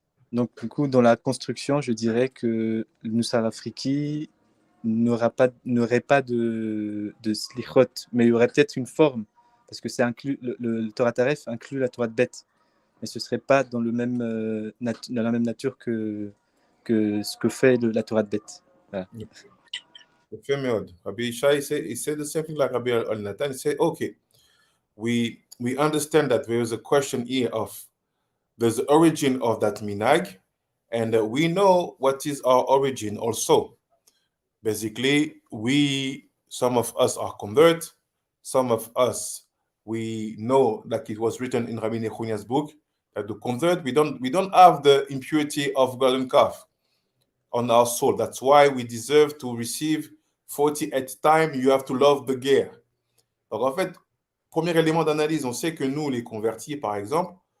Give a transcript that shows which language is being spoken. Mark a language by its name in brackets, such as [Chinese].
[French] Donc, du coup, dans la construction, je dirais que Nusakh Afriki n'aurait pas de Selikhot, mais il y aurait peut-être une forme, parce que c'est inclus, le Torah Taref inclut la Torah de bête, mais ce ne serait pas dans la même nature que ce que fait la Torah de bête. Voilà. [English] Rabbi Ishai he said the same thing like Rabbi El Nathan. He said, okay, we understand that there is a question here of there's the origin of that minhag, and we know what is our origin also. Basically, some of us are convert, some of us, we know, like it was written in Rabbi Nechunia's book, that to convert, we don't have the impurity of golden calf on our soul. That's why we deserve to receive 40 at a time. You have to love the gear. [French] Donc en fait, premier élément d'analyse, on sait que nous, les convertis, par exemple,